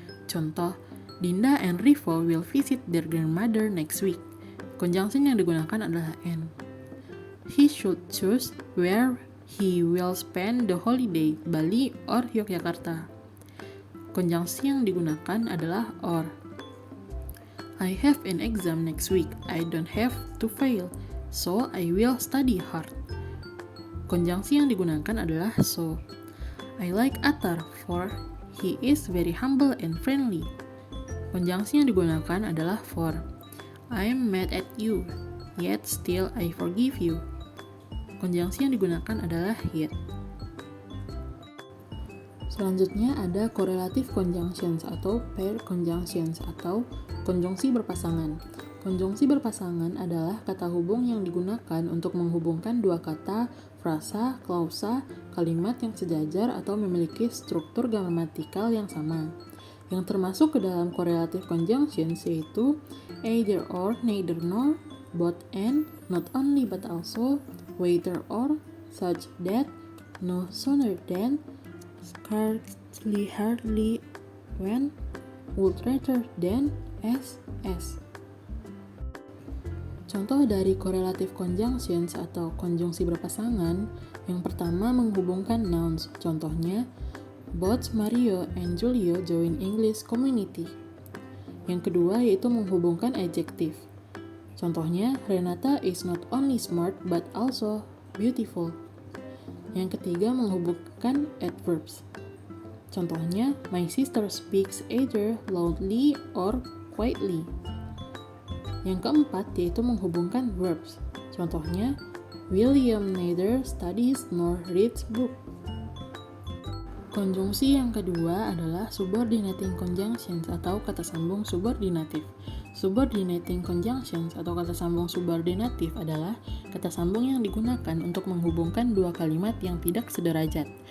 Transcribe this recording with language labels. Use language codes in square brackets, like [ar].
[en] Contoh, Dinda and Rivo will visit their grandmother next week. [id] Conjunction yang digunakan adalah and. [en] He should choose where he will spend the holiday, Bali or Yogyakarta. [id] Konjungsi yang digunakan adalah or. [en] I have an exam next week. I don't have to fail, so I will study hard. [id] Konjungsi yang digunakan adalah so. [en] I like Atar for he is very humble and friendly. [id] Konjungsi yang digunakan adalah for. [en] I'm mad at you, yet still I forgive you. [id] Konjungsi yang digunakan adalah yet. Selanjutnya ada correlative conjunctions atau pair conjunctions atau konjungsi berpasangan. Konjungsi berpasangan adalah kata hubung yang digunakan untuk menghubungkan dua kata, frasa, klausa, kalimat yang sejajar atau memiliki struktur gramatikal yang sama. Yang termasuk ke dalam correlative conjunctions yaitu either or, neither nor, both and, not only but also, whether or, such that, no sooner than, scarcely, hardly, when, would rather than, as. Contoh dari correlative conjunctions atau konjungsi berpasangan, yang pertama menghubungkan nouns. [en] Contohnya, both Mario and Julio join English community. [id] Yang kedua yaitu menghubungkan adjective. [en] Contohnya, Renata is not only smart but also beautiful. [id] Yang ketiga menghubungkan adverbs. Contohnya, [en] my sister speaks either loudly or quietly. [id] Yang keempat yaitu menghubungkan verbs. Contohnya, [en] William neither studies nor reads book. [id] Konjungsi yang kedua adalah subordinating conjunctions atau kata sambung subordinatif. Subordinating conjunctions atau kata sambung subordinatif adalah kata sambung yang digunakan untuk menghubungkan dua kalimat yang tidak sederajat.